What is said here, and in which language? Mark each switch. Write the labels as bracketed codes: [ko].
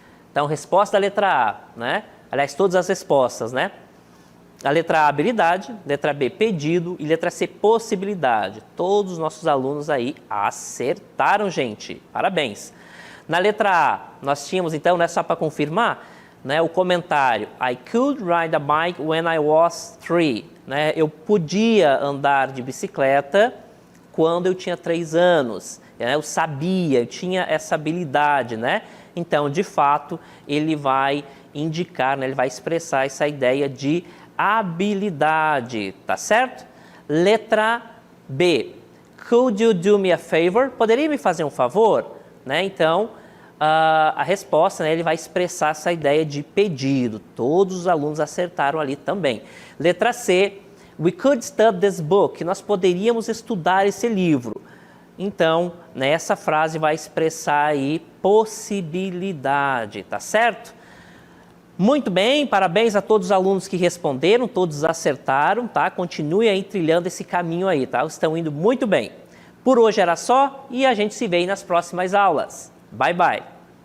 [pt] Então, resposta da letra A, né? Aliás, todas as respostas, né? A letra A, habilidade, letra B, pedido e letra C, possibilidade. Todos os nossos alunos aí acertaram, gente. Parabéns. Na letra A, nós tínhamos, então, né, só para confirmar, né, o comentário. [en] I could ride a bike when I was 3. [pt] Né? Eu podia andar de bicicleta quando eu tinha 3 anos. Né? Eu sabia, eu tinha essa habilidade, né? Então, de fato, ele vai indicar, né, ele vai expressar essa ideia de habilidade, tá certo? Letra B. [en] Could you do me a favor? [pt] Poderia me fazer um favor? Né? Então, a resposta, né, ele vai expressar essa ideia de pedido. Todos os alunos acertaram ali também. Letra C, [en] we could study this book. [pt] Nós poderíamos estudar esse livro. Então, né, essa frase vai expressar aí possibilidade, tá certo? Muito bem, parabéns a todos os alunos que responderam, todos acertaram, tá? Continue aí trilhando esse caminho aí, tá? Estão indo muito bem. Por hoje era só e a gente se vê aí nas próximas aulas. Bye, bye!